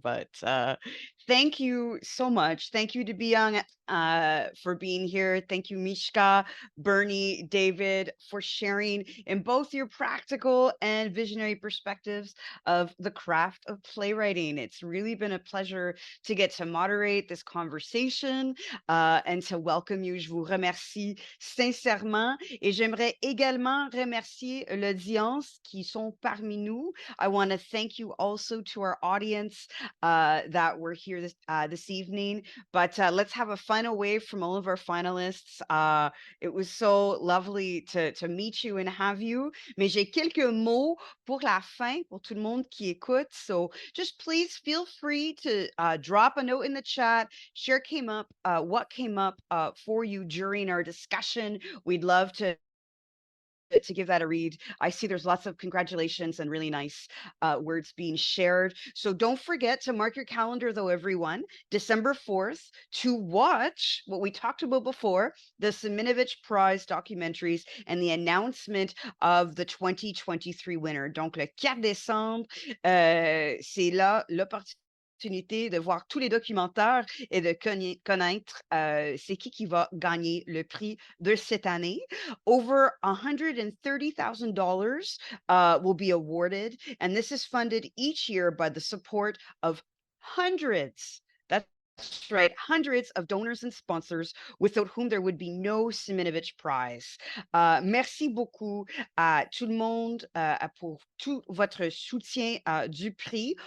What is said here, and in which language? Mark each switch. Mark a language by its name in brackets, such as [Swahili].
[English] But thank you so much. Thank you to Biyang for being here. Thank you, Mishka, Berni, David, for sharing in both your practical and visionary perspectives of the craft of playwriting. It's really been a pleasure to get to moderate this conversation and to welcome you. [French] Je vous remercie sincèrement et j'aimerais également remercier l'audience qui sont parmi nous. [English] I want to thank you also to our audience that were here this evening. But let's have a final wave from all of our finalists. It was so lovely to meet you and have you. [French] Mais j'ai quelques mots pour la fin, pour tout le monde qui écoute. [English] So just please feel free to drop a note in the chat, share what came up for you during our discussion. We'd love to give that a read. I see there's lots of congratulations and really nice words being shared. So don't forget to mark your calendar though, everyone, December 4th, to watch what we talked about before, the Siminovitch Prize documentaries and the announcement of the 2023 winner. [French] Donc le 4 décembre, c'est là l'opportunité de voir tous les documentaires et de connaître c'est qui va gagner le prix de cette année. [English] Over $130,000 will be awarded, and this is funded each year by the support of hundreds. That's right, hundreds of donors and sponsors without whom there would be no Siminovitch Prize. [French] Merci beaucoup à tout le monde pour tout votre soutien du prix.